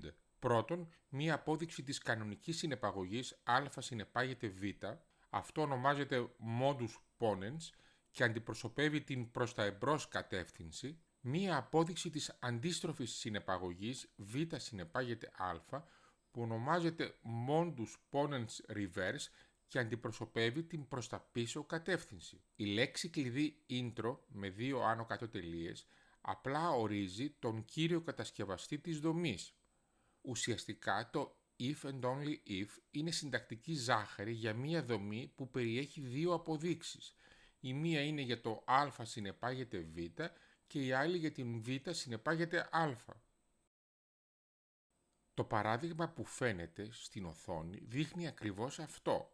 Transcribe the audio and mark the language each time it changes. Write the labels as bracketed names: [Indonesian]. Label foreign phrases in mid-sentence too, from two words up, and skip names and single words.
[Greek] Πρώτον, μία απόδειξη της κανονικής συνεπαγωγής α συνεπάγεται β, αυτό ονομάζεται [Latin] modus ponens [Greek] και αντιπροσωπεύει την προς τα εμπρός κατεύθυνση, μία απόδειξη της αντίστροφης συνεπαγωγής β συνεπάγεται α, που ονομάζεται [Latin] modus ponens [Greek] reverse και αντιπροσωπεύει την προς τα πίσω κατεύθυνση. Η λέξη κλειδί intro με δύο άνω κάτω τελείες απλά ορίζει τον κύριο κατασκευαστή της δομής. Ουσιαστικά το [English] if and only if [Greek] είναι συντακτική ζάχαρη για μία δομή που περιέχει δύο αποδείξεις. Η μία είναι για το α συνεπάγεται β και η άλλη για την β συνεπάγεται α. Το παράδειγμα που φαίνεται στην οθόνη δείχνει ακριβώς αυτό.